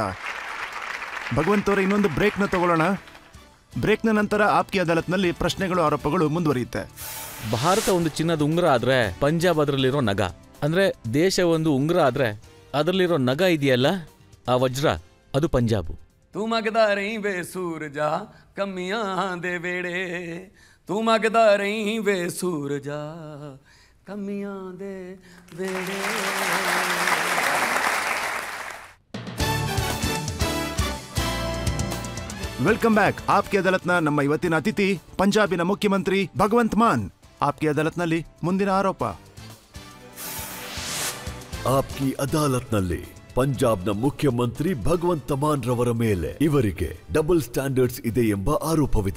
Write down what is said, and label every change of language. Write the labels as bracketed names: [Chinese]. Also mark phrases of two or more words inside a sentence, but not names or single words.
[Kannada] ಭಗವಂತ ಅವರ ಇನ್ನೊಂದು ಬ್ರೇಕ್ನ ತಗೊಳ್ಳೋಣ. ಬ್ರೇಕ್ನ ನಂತರ ಆಪ್ಕಿ ಅದಾಲತ್ನಲ್ಲಿ ಪ್ರಶ್ನೆಗಳು ಆರೋಪಗಳು ಮುಂದುವರಿಯುತ್ತೆ. ಭಾರತ ಒಂದು ಚಿನ್ನದ ಉಂಗುರ ಆದ್ರೆ ಪಂಜಾಬ್ ಅದರಲ್ಲಿರೋ ನಗ, ಅಂದ್ರೆ ದೇಶ ಒಂದು ಉಂಗುರ ಆದ್ರೆ ಅದರಲ್ಲಿರೋ ನಗ ಇದೆಯಲ್ಲ, ಆ ವಜ್ರ, ಅದು ಪಂಜಾಬು. [Punjabi] ਤੂੰ ਮੰਗਦਾ ਰਹੀਂ ਵੇ ਸੂਰਜਾ ਕੰਮੀਆਂ ਦੇ ਵਿਹੜੇ, ਤੂੰ ਮੰਗਦਾ ਰਹੀਂ ਵੇ ਸੂਰਜਾ ਕੰਮੀਆਂ ਦੇ ਵਿਹੜੇ. [English] Welcome back. [Kannada] ಆಪ್ಕಿ ಅದಾಲತ್ನ ನಮ್ಮ ಇವತ್ತಿನ ಅತಿಥಿ ಪಂಜಾಬಿನ ಮುಖ್ಯಮಂತ್ರಿ ಭಗವಂತ್ ಮಾನ್. ಆಪ್ಕಿ ಅದಾಲತ್ನಲ್ಲಿ ಮುಂದಿನ ಆರೋಪ. ಆಪ್ಕಿ ಅದಾಲತ್ನಲ್ಲಿ ಪಂಜಾಬ್ನ ಮುಖ್ಯಮಂತ್ರಿ ಭಗವಂತ್ ಮಾನ್ ರವರ ಮೇಲೆ ಇವರಿಗೆ [English] double standards [Kannada] ಇದೆ ಎಂಬ ಆರೋಪವಿದೆ.